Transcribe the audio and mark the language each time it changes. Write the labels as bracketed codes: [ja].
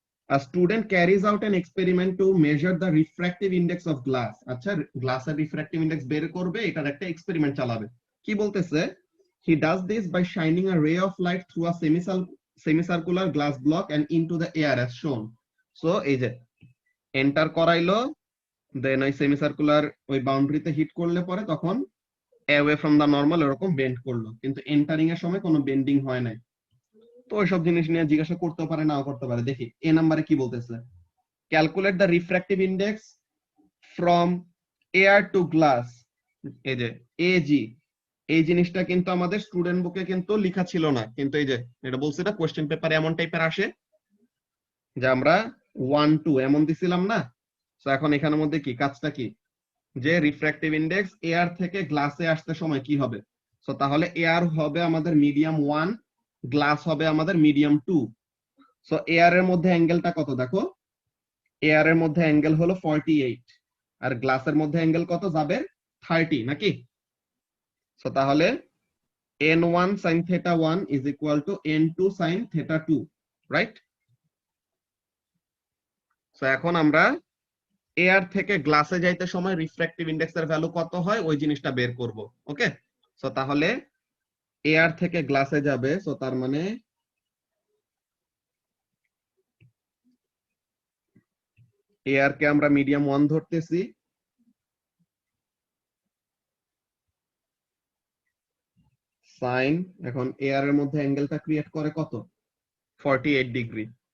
[en] A student carries out an experiment to measure the refractive index of glass. [bn] আচ্ছা, গ্লাসের refractive index বের করবে, এটার একটা এক্সপেরিমেন্ট চালাবে। কি বলতেছে? [en] He does this by shining a ray of light through a semicircular glass block and into the air as shown. So [bn] এই যে এন্টার করাইলো দেন ওই সেমিসার্কুলার ওই বাউন্ডারিতে হিট করলে পরে তখন [en] away from the normal [bn] এরকম বেন্ড করলো, কিন্তু এন্টারিং এর সময় কোনো বেন্ডিং হয় নাই। তো ওইসব জিনিস নিয়ে জিজ্ঞাসা করতে পারে, নাও করতে পারে। দেখি এ নাম্বারে কি বলতেছে, [en] Calculate the refractive index from air to glass. [bn] এই যে এজি, এই জিনিসটা কিন্তু আমাদের স্টুডেন্ট বুকে কিন্তু লেখা ছিল না, কিন্তু এই যে এটা বলছি না কোশ্চেন পেপারে এমন টাইপের আসে যে আমরা 1 2 এমন দিছিলাম না। তো এখন এখানের মধ্যে কি কাজটা কি, যে রিফ্র্যাক্টিভ ইন্ডেক্স এয়ার থেকে গ্লাসে আসতে সময় কি হবে। সো তাহলে এয়ার হবে আমাদের মিডিয়াম 1, গ্লাস হবে আমাদের মিডিয়াম 2। সো এয়ার এর মধ্যে অ্যাঙ্গেলটা কত দেখো, এয়ার এর মধ্যে অ্যাঙ্গেল হলো 48 আর গ্লাসের মধ্যে অ্যাঙ্গেল কত যাবে 30 নাকি। [en] So তাহলে n1 sin theta 1 is equal to n2 sin theta 2, right. [bn] So এখন আমরা এয়ার থেকে গ্লাসে যাইতে সময় রিফ্র্যাক্টিভ ইন্ডেক্সের ভ্যালু কত হয় ওই জিনিসটা বের করব। ওকে, সো তাহলে এয়ার থেকে গ্লাসে যাবে, সো তার মানে এয়ার কে আমরা মিডিয়াম 1 ধরতেছি, সাইন, এখন এয়ার এর মধ্যে অ্যাঙ্গেলটা ক্রিয়েট করে কত 48 ডিগ্রি।